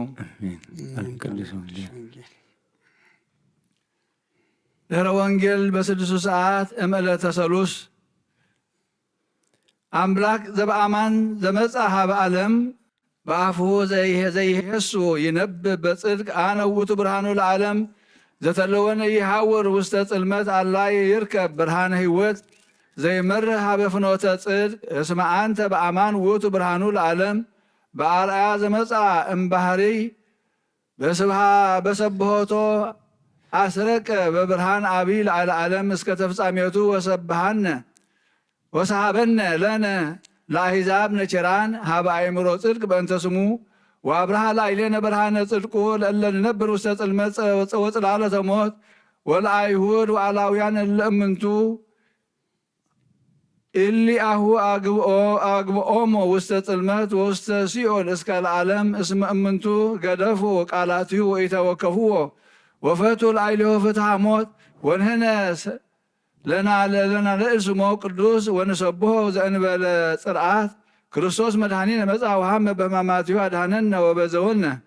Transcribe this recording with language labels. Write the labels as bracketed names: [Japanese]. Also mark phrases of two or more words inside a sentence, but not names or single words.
[Geez] ድሕረ ወንጌል በ6 ሰዓት እምዕለተ ሰሉስ ኣምላክ ዘበኣማን ዘመጻ ሃበ ዓለም ብኣፍሁ ዘይሄሱ ይነብብ በጽድቅ ኣነ ውእቱ ብርሃኑ ለዓለም ዘተለወነ ይሃውር ውስተ ጽልመት ኣላ ይርከብ ብርሃነ ህይወት ዘይመርህ ሃበ ፍኖተ ጽድቅ እስመ አንተ በአማን ውእቱ ብርሃኑ ለዓለም በአርአያ ዘመጻ እምባህሪ በሰብሖቶ አስረቀ በብርሃን አቢይ ለዓለ ዓለም እስከ ተፍጻሜቱ ወሰሃበነ ለነ ለአሕዛብ ነቸራን ሃበ አእምሮ ጽድቅ በእንተ ስሙ ወአብርሃ ላዕሌነ ብርሃነ ጽድቁ ለእለ ንነብር ውስተ ጽልመት ወጽላለተ ሞት ወለአይሁድ ወአላውያን እለ እምንቱ ኢሊአሁ አግብኦሞ ውስተ ጽልመት ወውስተ ሲኦል እስከ ለዓለም እስመ እምንቱ ገደፉ ቃላትዩ ወኢተወከፍዎ ወፈቱ ላዕሌሁ ፍትሐ ሞት ወንህነ ለና ለእስሞ ቅዱስ ወንሰብሖ ዘእንበለ ጽርዓት ክርስቶስ መድኃኒነ መጽአ ወሃመ በሕማማትሁ አድኃነነ ወበዘወልነ።